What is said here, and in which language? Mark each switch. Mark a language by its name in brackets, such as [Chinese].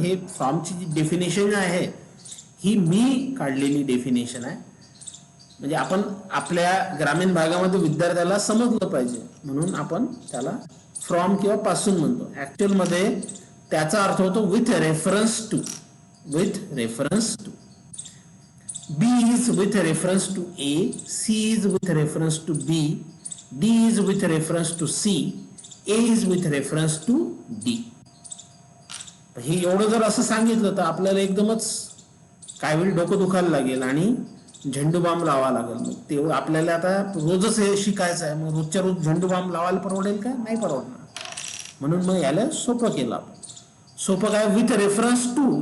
[Marathi] हे फ्रॉमची जी डेफिनेशन आहे ही मी काढलेली डेफिनेशन आहे. म्हणजे आपण आपल्या ग्रामीण भागामध्ये विद्यार्थ्याला समजलं पाहिजे म्हणून आपण त्याला फ्रॉम किंवा पासून म्हणतो. ऍक्च्युअल मध्ये त्याचा अर्थ होतो [English] With reference to. With reference to. B is with reference to A, C is with reference to B, D is with reference to C, A is with reference to D. [Marathi] हे एवढं जर असं सांगितलं तर आपल्याला एकदमच काय वेळ डोकं दुखायला लागेल आणि झेंडू बाम लावा लागेल. मग तेवढं आपल्याला आता रोजच हे शिकायचं आहे. मग रोजच्या रोज झेंडू बाम लावायला परवडेल का? नाही परवडणार. म्हणून मग याला सोपं केलं आपण. सोपं काय? [English] With reference to.